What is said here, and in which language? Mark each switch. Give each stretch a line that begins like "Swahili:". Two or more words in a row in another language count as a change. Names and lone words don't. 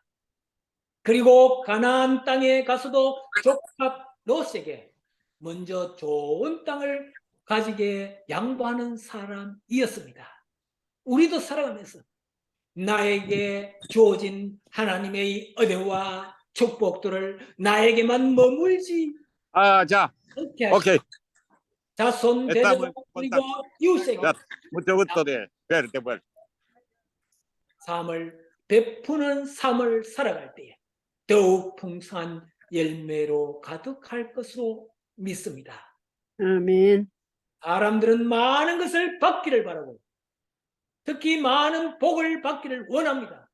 Korean: 그리고 가나안 땅에 가서도 조카 롯에게 먼저 좋은 땅을 가지게 양보하는 사람이었습니다. 우리도 살아가면서 나에게 주어진 하나님의 은혜와 축복들을 나에게만 머물지
Spanish: Ya,
Korean: 않게
Spanish: ok.
Korean: 하시고 자손
Spanish: Está
Korean: 대대로
Spanish: muy
Korean: 그리고 이웃에게
Spanish: Ya, mucho gusto de verte, pues.
Korean: 삶을 베푸는 삶을 살아갈 때에 더욱 풍성한 열매로 가득할 것으로 믿습니다. 아멘. 사람들은 많은 것을 받기를 바라고 특히 많은 복을 받기를 원합니다.